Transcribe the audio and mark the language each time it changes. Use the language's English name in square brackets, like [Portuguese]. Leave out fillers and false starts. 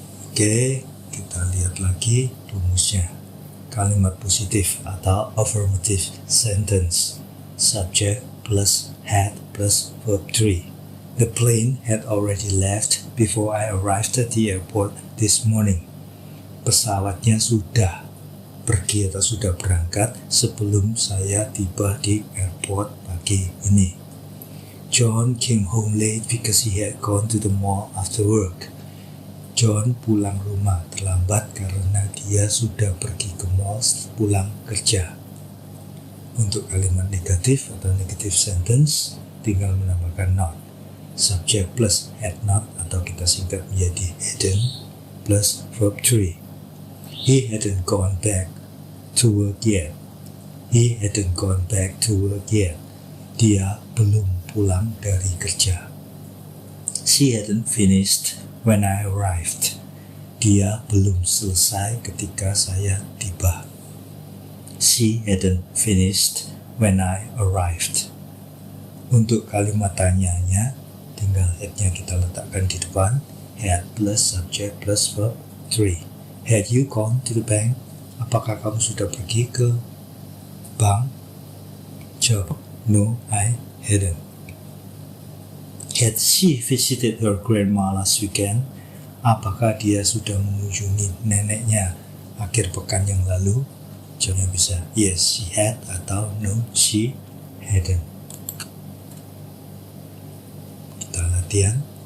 [Indonesian] Oke, kita lihat lagi rumusnya. Kalimat positif atau affirmative sentence. [English] Subject plus had plus verb 3. The plane had already left before I arrived at the airport this morning. [Indonesian] Pesawatnya sudah pergi atau sudah berangkat sebelum saya tiba di airport pagi ini. [English] John came home late because he had gone to the mall after work. [Indonesian] John pulang rumah terlambat karena dia sudah pergi ke mall pulang kerja. Untuk kalimat negatif atau negative sentence, tinggal menambahkan not. [English] Subject plus had not [Indonesian] atau kita singkat menjadi [English] hadn't plus verb 3. He hadn't gone back to work yet. He hadn't gone back to work yet. [Indonesian] Dia belum pulang dari kerja. [English] She hadn't finished when I arrived. [Indonesian] Dia belum selesai ketika saya tiba. [English] She hadn't finished when I arrived. [Indonesian] Untuk kalimat tanyanya, tinggal had-nya kita letakkan di depan. [English] Had plus subject plus verb 3. Had you gone to the bank? [Indonesian] Apakah kamu sudah pergi ke bank? [English] Jawab, no, I hadn't. Had she visited her grandma last weekend? [Indonesian] Apakah dia sudah mengunjungi neneknya akhir pekan yang lalu? Jawabnya bisa [English] yes, she had atau no, she hadn't. [Indonesian] Kita latihan.